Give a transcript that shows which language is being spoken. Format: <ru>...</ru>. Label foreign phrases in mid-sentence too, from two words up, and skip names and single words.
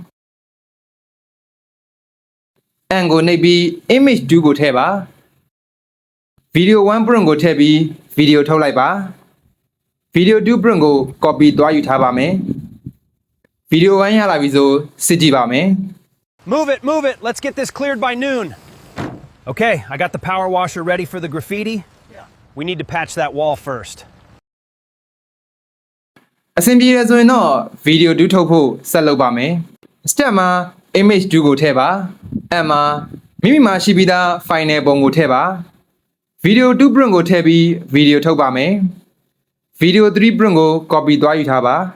<my>and ကိုနှိပ်ပြီး image 2ကိုထည့်ပါ video 1 prompt ကိုထည့်ပြီး video ထုတ်လိုက်ပါ video 2 prompt ကို copy သွားယူထားပါမယ် video 1 ရလာပြီဆိုစစ်ကြည့်ပါမယ်</my> <en>Move it. Let's get this cleared by noon. Okay, I got the power washer ready for the graffiti. We need to patch that wall first.</en> <my>အဆင်ပြေရဆိုရင်တော့ video 2ထုတ်ဖို့ဆက်လုပ်ပါမယ် step မှာ image 2ကိုထည့်ပါ and မှာမိမိမှာရှိပြီးသား final ပုံကိုထည့်ပါ video 2 prompt ကိုထည့်ပြီး video ထုတ်ပါမယ် video 3 prompt ကို copy သွားယူထားပါ</my>